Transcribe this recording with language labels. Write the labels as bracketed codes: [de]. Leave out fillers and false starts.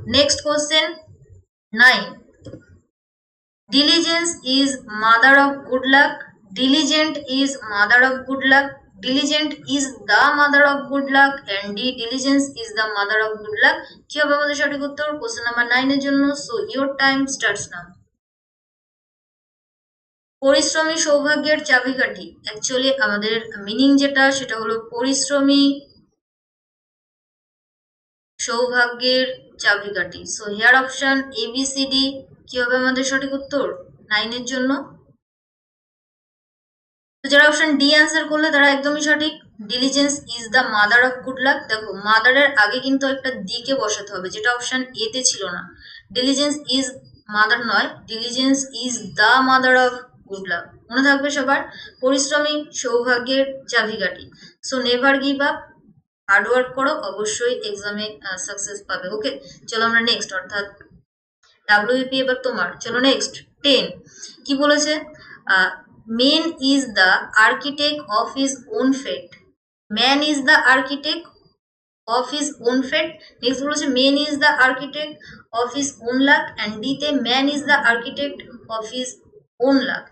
[en] Next question 9, diligence is mother of good luck, diligent is mother of good luck, diligent is the mother of good luck, and D, diligence is the mother of good luck। [bn] কি হবে আমাদের সঠিক উত্তর question number 9 এর জন্য? [en] So your time starts now. [bn] পরিশ্রমী সৌভাগ্যের চাবিকাঠি, অ্যাকচুয়ালি আমাদের মিনিং যেটা সেটা হলো পরিশ্রমী সৌভাগ্যের চাবিকাঠি। So here option A B C D, কি হবে আমাদের সঠিক উত্তর 9 এর জন্য? তো যারা অপশন ডি অ্যান্সার করলে তারা একদমই সঠিক। [en] Diligence is the mother of good luck. [bn] দেখো মাদারের আগে কিন্তু একটা দি কে বসাতে হবে, যেটা অপশন এ তে ছিল না। [en] Diligence is mother নয়, diligence is the mother of good luck. [bn] মনে থাকবে সবার, পরিশ্রমী সৌভাগ্যের চাবিকাঠি। [en] so never give up, [bn] hard work করো, অবশ্যই এক্সামে সাকসেস পাবে। ওকে, চলো আমরা নেক্সট, অর্থাৎ ডাব্লিউপি এবার তোমার। চলো নেক্সট 10, কি বলেছে? [en] Man is the architect of his own fate. Man is the architect of his own fate. Next বলেছে man is the architect of his own luck, and D তে man is the architect of his own luck।